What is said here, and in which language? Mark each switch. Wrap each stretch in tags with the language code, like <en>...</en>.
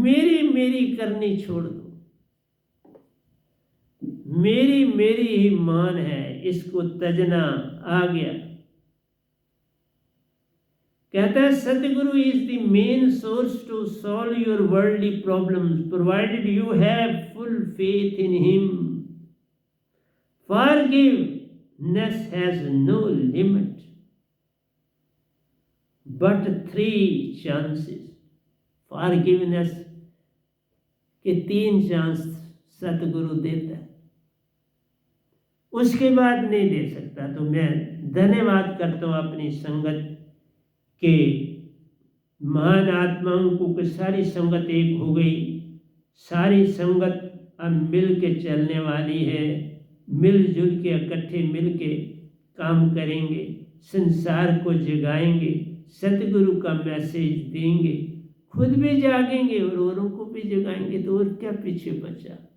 <hi>मेरी मेरी करनी छोड़ दो, मेरी मेरी ही मान है, इसको तजना आ गया। कहता है</hi> <en>Satguru is the main source to solve your worldly problems provided you have full faith in him. Forgiveness has no limit, but 3 chances.</en> <hi>Forgiveness के 3 चांस सतगुरु देता है, उसके बाद नहीं दे सकता। तो मैं धन्यवाद करता हूँ अपनी संगत के महान आत्माओं को कि सारी संगत एक हो गई, सारी संगत अब मिल के चलने वाली है, मिलजुल के इकट्ठे मिल के काम करेंगे, संसार को जगाएंगे, सतगुरु का मैसेज देंगे, खुद भी जागेंगे और औरों को भी जगाएंगे, तो और क्या पीछे बचा।</hi>